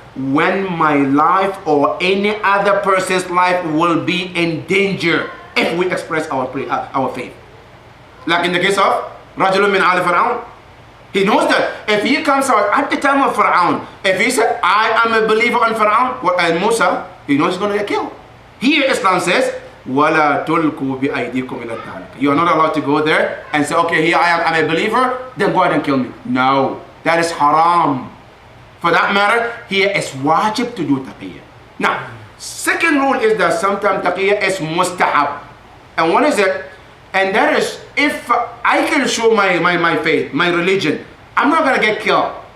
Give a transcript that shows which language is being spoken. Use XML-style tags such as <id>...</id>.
<en>When my life or any other person's life will be in danger if we express our faith. Like in the case of Rajulun min Ali Fir'aun. He knows that if he comes out at the time of Fir'aun, if he said, I am a believer on Fir'aun and Musa, he knows he's going to get killed. Here Islam says,</en> <ar>وَلَا تُلْقُوا بِأَيْدِيكُمْ إِلَى التَّهْلُكَةِ.</ar> <en>You are not allowed to go there and say, okay, here I am, I'm a believer, then go ahead and kill me. No, that is haram. For that matter, here is wajib to do taqiyya. Now, second rule is that sometimes taqiyya is mustahab. And what is it? And that is, if I can show my faith, my religion, I'm not going to get killed.</en>